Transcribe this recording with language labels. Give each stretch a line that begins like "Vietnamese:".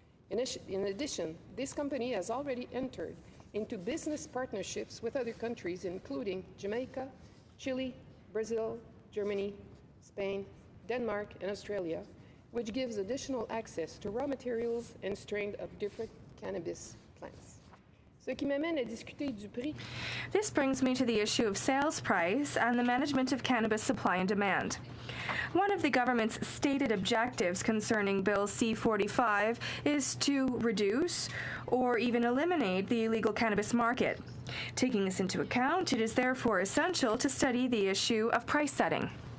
English: In addition, this company has already entered into business partnerships with other countries, including Jamaica, Chile, Brazil, Germany, Spain, Denmark, and Australia, which gives additional access to raw materials and strains of different cannabis plants.
French: Ce qui m'amène à discuter du prix.
English: This brings me to the issue of sales price and the management of cannabis supply and demand. One of the government's stated objectives concerning Bill C-45 is to reduce or even eliminate the illegal cannabis market. Taking this into account, it is therefore essential to study the issue of price setting.